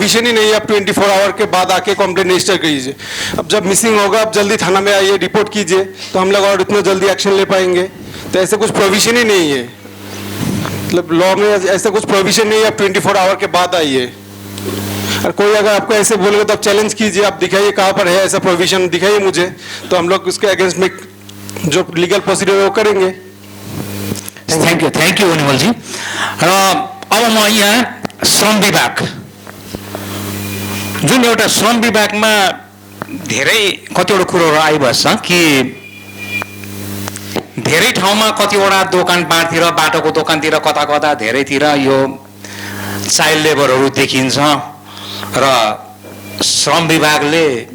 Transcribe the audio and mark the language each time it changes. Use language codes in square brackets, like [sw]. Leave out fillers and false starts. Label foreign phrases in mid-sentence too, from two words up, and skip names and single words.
[hi] ही नहीं है आप 24 आवर के बाद आके [en] complaint register [hi] कीजिए अब जब मिसिंग होगा आप जल्दी थाना में आइए रिपोर्ट कीजिए तो हम लोग और इतना जल्दी एक्शन ले पाएंगे तो ऐसे कुछ प्रोविजन ही नहीं है मतलब लॉ में ऐसा कुछ प्रोविजन नहीं है आप 24 आवर के बाद आइए और कोई अगर आपको ऐसे बोलेगा तो आप चैलेंज कीजिए आप दिखाइए कहाँ पर है ऐसा प्रोविजन दिखाइए मुझे तो हम लोग उसके अगेंस्ट में जो [en] legal procedure [hi] वो करेंगे [en] thank you [ne] अनिमल जी र अब म यहाँ श्रम विभाग जुन एउटा श्रम विभागमा धेरै कतिवटा कुरोहरू आइबस्छ कि धेरै ठाउँमा कतिवटा दोकानपाटतिर बाटोको दोकानतिर कता कता धेरैतिर यो [en] child labourers [ne] देखिन्छ र श्रम विभागले